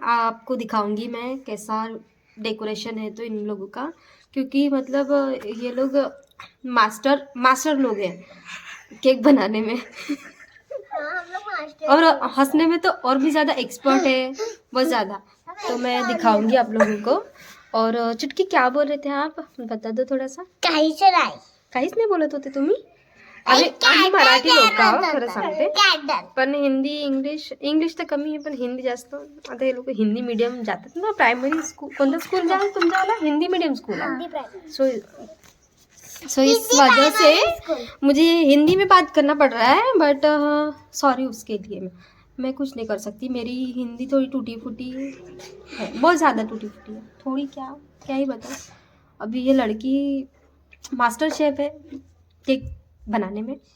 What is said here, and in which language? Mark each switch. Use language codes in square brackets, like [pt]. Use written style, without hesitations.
[hi] आपको दिखाऊंगी मैं कैसा डेकोरेशन है तो इन लोगों का, क्योंकि मतलब ये लोग मास्टर लोग हैं केक बनाने में. और हंसने में तो और भी ज़्यादा एक्सपर्ट है, बहुत ज़्यादा. तो मैं दिखाऊंगी आप लोगों को. और चुटकी क्या बोल रहे थे आप, बता दो थोड़ा सा. [mr] काहीच नाही बोलत होते तुम्ही. आम्ही मराठी लोक आहोत खरं सांगते, पण हिंदी इंग्लिश तर कमी आहे, पण हिंदी जास्त. आता हे लोक हिंदी मीडियम जातात ना, प्रायमरी स्कूल. कोणतं स्कूल जाल तुमच्यावाला? [hi] हिंदी मीडियम स्कूल है. सो इस वजह से मुझे हिंदी में बात करना पड़ रहा है, बट सॉरी उसके लिए. मैं कुछ नहीं कर सकती, मेरी हिंदी थोड़ी टूटी फूटी है, बहुत ज़्यादा टूटी फूटी है. थोड़ी क्या ही बताऊँ. अभी ये लड़की मास्टर शेफ है केक बनाने में.